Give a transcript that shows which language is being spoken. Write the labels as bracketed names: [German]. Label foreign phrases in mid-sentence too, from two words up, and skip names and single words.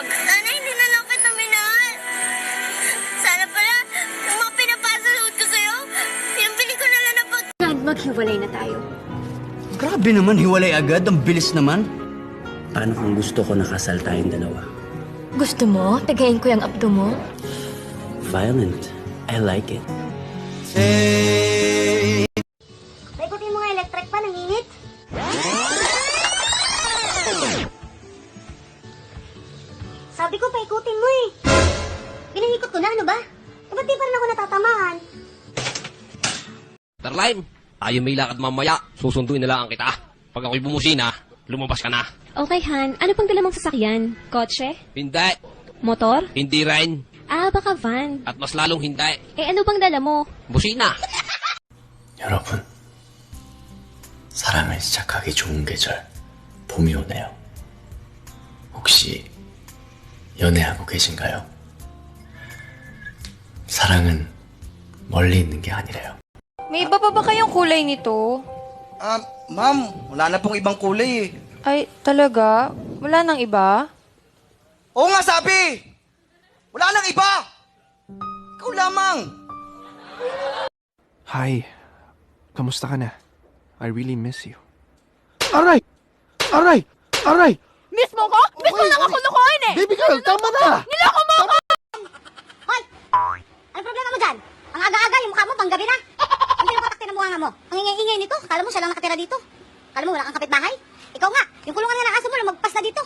[Filipino] Sana hindi na lang kita minahal. Sana pala, yung mga pinapasalot ko sa'yo, yung pili ko na lang na pag... Maghiwalay na tayo. Grabe naman, hiwalay agad. Ang bilis naman. Paano kung gusto ko nakasal tayong dalawa? Gusto mo? Tagayin ko yung abdo mo? [English] Violent. I like it. [Filipino] Paikutin mo nga electric pa, nanginit. Sabi ko, paikutin mo eh. Pinahikot ko na, ano ba? Eh, ba't di pa rin ako natatamaan? Darline, tayo may lakad mamaya. Susunduin na lang kita. Pag ako'y bumusina, lumabas ka na. Okay, Han. Ano pang dala mong sasakyan? Kotse? Hindi. Motor? Hindi rin. Ah, baka van. At mas lalong hindi. Eh, ano bang dala mo? Busina. [Korean] 여러분, 사랑을 시작하기 좋은 계절, 봄이 오네요. 혹시 연애하고 계신가요? 사랑은 멀리 있는 게 아니래요. [Filipino] May iba pa ba kayong kulay nito? Ma'am, wala na pong ibang kulay eh. Ay, talaga? Wala nang iba? Oo nga, sabi! Wala nang iba! Ikaw lamang! Hi. Kamusta ka na? [English] I really miss you. [Filipino] Aray! Aray! Aray! Miss mo ko? Miss mo lang ako lukuhin eh! [English] Baby girl, [Filipino] tama na! Niloko mo ako! Hoy! Ano problema mo dyan? Ang aga-aga, yung mukha mo, panggabi na. Ang pinapatakti ng mukha mo. Ang ingay-ingay nito. Kala mo siya lang nakatira dito. Kala mo wala kang kapitbahay. Ikaw nga, yung kulungan nga ng aso mo, lumagpas na dito.